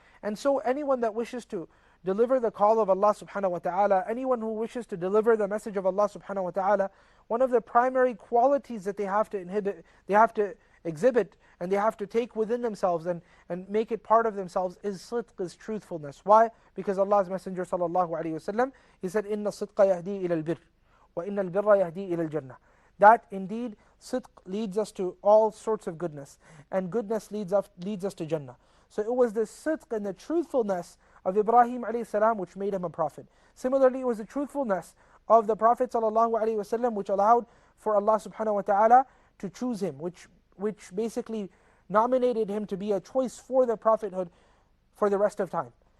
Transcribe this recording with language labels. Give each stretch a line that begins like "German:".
English: And so anyone that wishes to deliver the call of Allah subhanahu wa ta'ala, anyone who wishes to deliver the message of Allah subhanahu wa ta'ala, one of the primary qualities that they have to exhibit, and they have to take within themselves and make it part of themselves is sidq, is truthfulness. Why? Because Allah's Messenger sallallahu alaihi wasallam, he said,
Arabic: إِنَّ الصِّدْقَ يَهْدِي إِلَى الْبِرِّ وَإِنَّ الْبِرَّ يَهْدِي إِلَى الْجَنَّةِ.
English: That indeed, sidq leads us to all sorts of goodness, and goodness leads us to Jannah. So it was the sidq and the truthfulness of Ibrahim alayhi salam which made him a prophet. Similarly, it was the truthfulness of the Prophet sallallahu alaihi wasallam which allowed for Allah subhanahu wa ta'ala to choose him, which basically nominated him to be a choice for the prophethood for the rest of time.